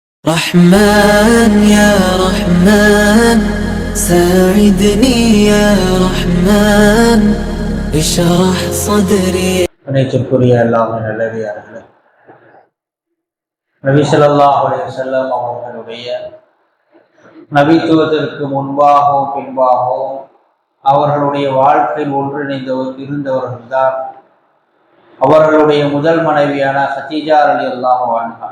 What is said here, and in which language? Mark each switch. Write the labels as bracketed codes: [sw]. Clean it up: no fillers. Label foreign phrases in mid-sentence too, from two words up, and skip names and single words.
[ar] رحمن يا رحمن ساعدني يا رحمن اشرح صدري. [ta] அனைத்திற்குரிய அல்லாஹ்வின் நல்லடியார்களே, நபி [ar] صلى الله عليه وسلم [ta] அவர்களுடைய நபித்துவத்திற்கு முன்பாகவும் பின்பாகவும் அவர்களுடைய வாழ்க்கையில் இருந்தவர்கள்தான் அவர்களுடைய முதல் மனைவியான ஹதீஜா [ar] رضي الله عنها.